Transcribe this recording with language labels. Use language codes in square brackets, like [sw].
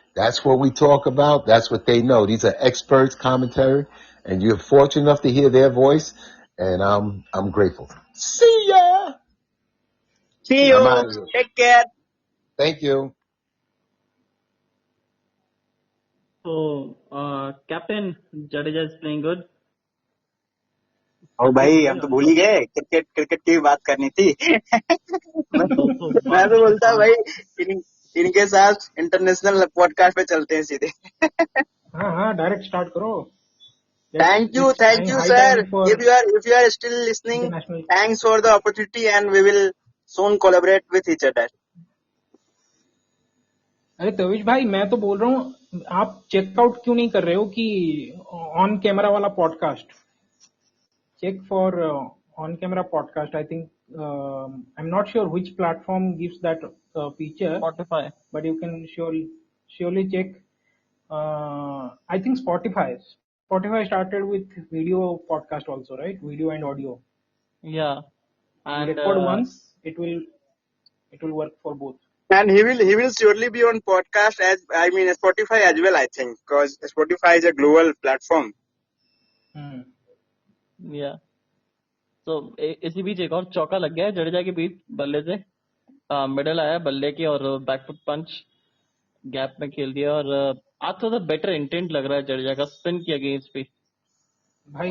[en] That's what we talk about. That's what they know. These are experts commentary, and you're fortunate enough to hear their voice. And I'm grateful. See ya. See I'm you. out of here. Take care. Thank you. So, Captain Jadeja is playing good. [hi] ओ भाई हम तो भूल ही गए, cricket की बात करनी थी। मैं तो बोलता भाई इनके साथ इंटरनेशनल पॉडकास्ट पे चलते हैं सीधे। हाँ डायरेक्ट स्टार्ट करो। [en] Thank you sir. If you are still listening, thanks for the opportunity and we will soon collaborate with each other. [hi] अरे तविश भाई मैं तो बोल रहा हूँ आप चेकआउट क्यों नहीं कर रहे हो कि ऑन कैमरा वाला podcast [en] check for on camera podcast. I think I'm not sure which platform gives that feature, Spotify, but you can surely check. I think Spotify started with video podcast also, right? Video and audio. Yeah, and record once it will work for both. And he will surely be on podcast Spotify as well, I think, because Spotify is a global platform. [hi] या तो इसी बीच एक और चौका लग गया है जडेजा के बीच बल्ले से। मिडल आया बल्ले की और बैकफुट पंच गैप में खेल दिया और आज थोड़ा बेटर इंटेंट लग रहा है जडेजा का स्पिन की अगेंस्ट भी। भाई